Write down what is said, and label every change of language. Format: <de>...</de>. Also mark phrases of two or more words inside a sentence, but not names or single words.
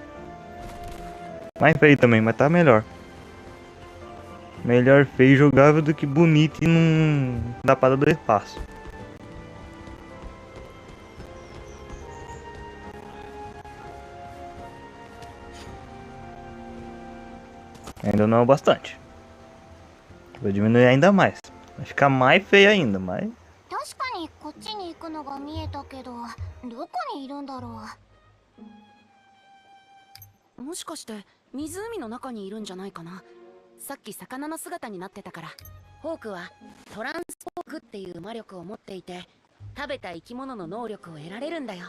<pt>Mais feio também, mas tá melhor. Melhor feio e jogável do que bonito e não dá pra dar 2 passos. Ainda não é o bastante. Vou diminuir ainda mais. Vai ficar mais feio ainda, mas...</pt> <ja>確かにこっちに行くのが見えたけど、どこにいるんだろもしかして湖の中にいるんじゃないかな。さっき魚の姿になってたから。ホークはトランスポークっていう魔力を持っていて、食べた生き物の能力を得られるんだよ。</ja>